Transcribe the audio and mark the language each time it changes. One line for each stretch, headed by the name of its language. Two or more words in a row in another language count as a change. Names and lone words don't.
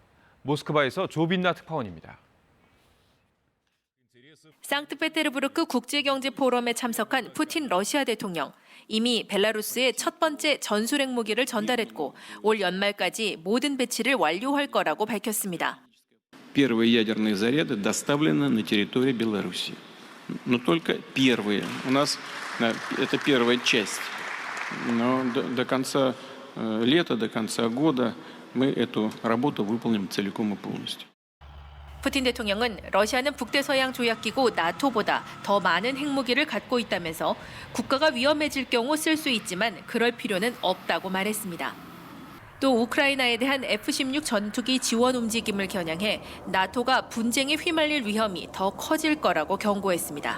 Korean: 모스크바에서 조빈나 특파원입니다. 상트페테르부르크 국제경제포럼에 참석한 푸틴 러시아 대통령. 이미 벨라루스에 첫 번째 전술 핵무기를 전달했고 올 연말까지 모든 배치를 완료할 거라고 밝혔습니다.
Russian: Первые ядерные заряды доставлены на территорию Беларуси. Но только первые. У нас это первая часть. Но до конца лета, до конца года мы эту работу выполним целиком и полностью.
Korean: 푸틴 대통령은 러시아는 북대서양 조약기구 나토보다 더 많은 핵무기를 갖고 있다면서 국가가 위험해질 경우 쓸 수 있지만 그럴 필요는 없다고 말했습니다. 또 우크라이나에 대한 F-16 전투기 지원 움직임을 겨냥해 나토가 분쟁에 휘말릴 위험이 더 커질 거라고 경고했습니다.